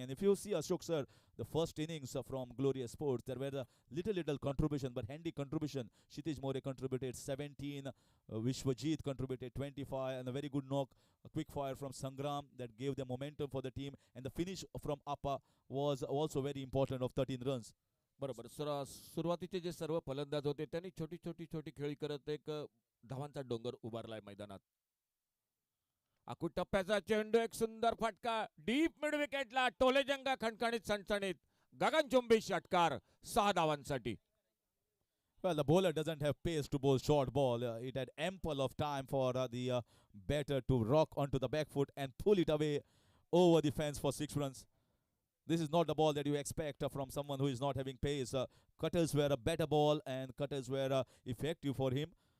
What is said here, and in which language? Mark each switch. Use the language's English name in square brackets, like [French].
[English] And if you see, Ashok sir, the first innings from Glorious Sports, there were a little contribution, but handy contribution. Kshitij More contributed 17, Vishwajit contributed 25, and a very good knock, a quick fire from Sangram that gave the momentum for the team. And the finish from Appa was also very important of 13 runs. [Marathi] बरोबर. सुरुवातीचे जे सर्व फलंदाज होते त्यांनी छोटी छोटी छोटी खेळी करत एक धावांचा डोंगर उभारलाय मैदानात. आकुट टप्प्याचा चेंडू, एक सुंदर फटका डीप मिड विकेटला, टोलेजंगा खणखणीत सणसणीत, गगनचुंबी षटकार 6 धावांसाठी. [English] Well, the bowler doesn't have pace to bowl short ball. It had ample of time for the batter to rock onto the back foot and pull it away over the fence for 6 runs. This is not the ball that you expect from someone who is not having pace. Cutters were a better ball, and cutters were effective for him.